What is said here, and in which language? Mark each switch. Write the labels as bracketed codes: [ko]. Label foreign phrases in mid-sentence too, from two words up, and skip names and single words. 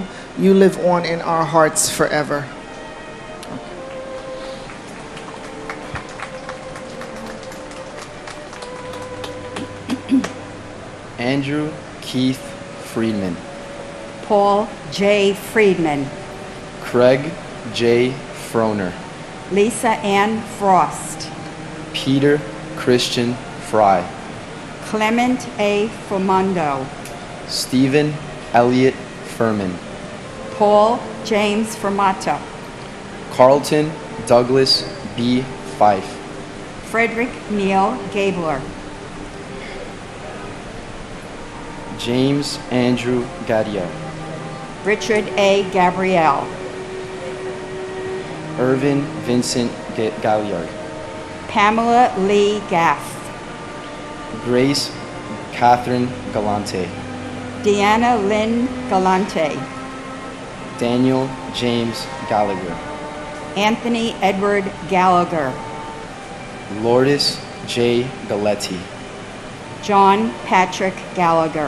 [en] You live on in our hearts forever. Andrew Keith Friedman, Paul J. Friedman, Craig J. Froner, Lisa Ann Frost, Peter Christian Fry, Clement A. Formondo, Stephen Elliott Furman, Paul James Formato, Carlton Douglas B. Fife, Frederick Neal Gabler, James Andrew Gadia, Richard A. Gabrielle, Irvin Vincent Galliard, Pamela Lee Gaff, Grace Catherine Galante, Deanna Lynn Galante, Daniel James Gallagher, Anthony Edward Gallagher, Lourdes J. Galetti, John Patrick Gallagher,